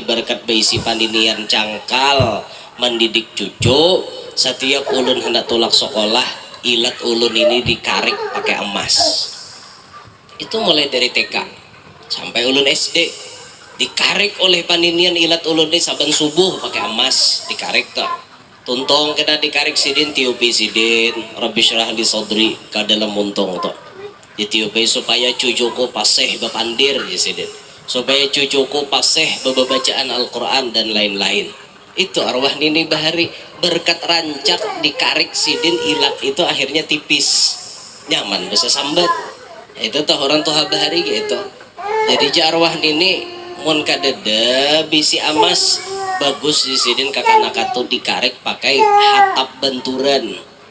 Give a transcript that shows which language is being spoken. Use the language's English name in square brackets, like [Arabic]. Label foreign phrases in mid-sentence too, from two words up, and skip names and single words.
[Banjar] berkat baisi pandinian cangkal mendidik cucu setiap ulun hendak tulak sekolah ilat ulun ini dikarik pakai emas itu mulai dari TK sampai ulun SD dikarik oleh paninian ilat ulun ini saban subuh pakai emas dikarik tuh tuntong kena dikarik sidin tiupi sidin [Arabic] رب اشرح لي صدري [Banjar] ka dalam muntung tuh ditiupi supaya cucuku paseh bapandir ya sidin supaya cucuku paseh bacaan Al-Quran dan lain-lain itu arwah nini bahari berkat rancak dikarik sidin ilat itu akhirnya tipis nyaman bisa sambat itu tuh orang tua bahari gitu jadi arwah nini mun kadeda bisi amas bagus di sidin kakak tuh dikarik pakai hatap benturan